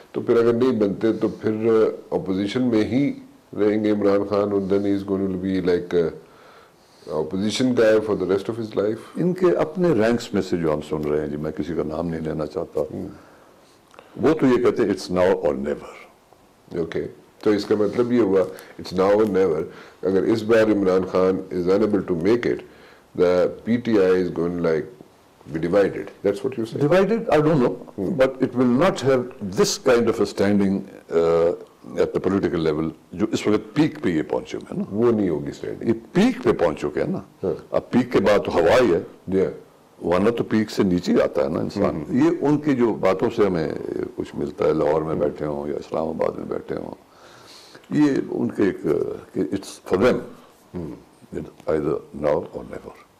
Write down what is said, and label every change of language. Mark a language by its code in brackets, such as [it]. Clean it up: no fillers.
[ur] تو پھر اگر نہیں بنتے تو پھر اپوزیشن میں ہی رہیں گے عمران خان, اور [en] then he is going to be like opposition guy for the rest of his life. [ur] ان کے اپنے رینکس میں سے جو ہم سن رہے ہیں, جی میں کسی کا نام نہیں لینا چاہتا, وہ تو یہ کہتے ہیں [en] it's now or never. [ur] Okay, تو اس کا مطلب یہ ہوا [en] it's now or never. [ur] اگر اس بار [en] Imran Khan is unable to make it, the PTI is going like be divided. That's what you're saying. Divided, I don't know, but it will not have this kind of a standing at the political level [ur] جو اس وقت pack پہ یہ پہنچے ہوئے ہیں نا. وہ نہیں ہوگی اسٹینڈنگ. یہ پیک پہ پہنچ چکے ہیں نا. اب پیک کے بعد تو ہوا ہی ہے, ورنہ تو پیک سے نیچے آتا ہے نا انسان. یہ ان کی جو باتوں سے ہمیں کچھ ملتا ہے, لاہور میں بیٹھے ہوں یا اسلام آباد میں بیٹھے ہوں, یہ ان کے ایک [en] It's for them either now or never.